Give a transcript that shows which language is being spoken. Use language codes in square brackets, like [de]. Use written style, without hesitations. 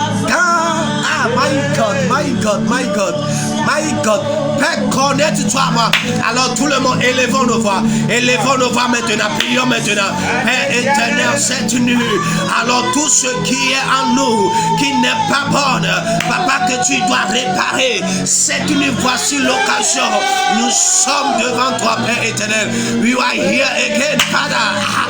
[en] Ah, my God, my God, my God, my God. [fr] Père, connecte-toi à moi. Alors tout le monde, élevons nos voix. Élevons nos voix maintenant. Prions maintenant. Père éternel, cette nuit. Alors tout ce qui est en nous, qui n'est pas bon, Papa, que tu dois réparer. Cette nuit, voici l'occasion. Nous sommes devant toi, Père éternel. [en] We are here again, Father.